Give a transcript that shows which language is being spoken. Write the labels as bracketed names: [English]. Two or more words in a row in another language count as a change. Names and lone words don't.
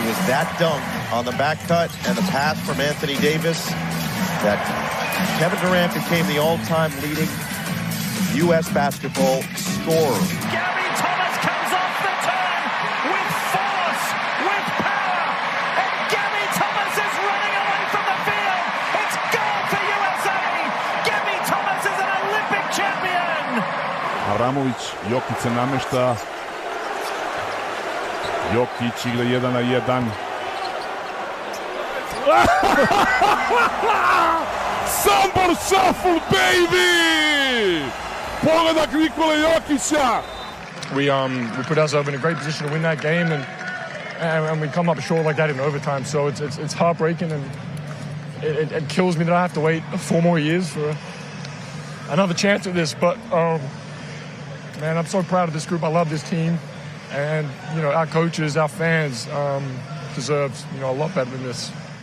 [English] that dunk on the back cut and the pass from Anthony Davis, that Kevin Durant became the all-time leading U.S. basketball scorer. Gary Thomas comes off the turn with force, with power, and Gary Thomas is running away from the field. It's goal for USA. Gary Thomas is an Olympic champion. [Serbian] Avramović, Jokić se namešta. Jokić igra 1 na 1. [English] Sambor shuffle, baby! [Serbian] Pogledak Nikole Jokića! [English] We put ourselves in a great position to win that game, and we come up short like that in overtime. So it's heartbreaking, and it kills me that I have to wait 4 more years for another chance at this. But man, I'm so proud of this group. I love this team, and our coaches, our fans deserve a lot better than this.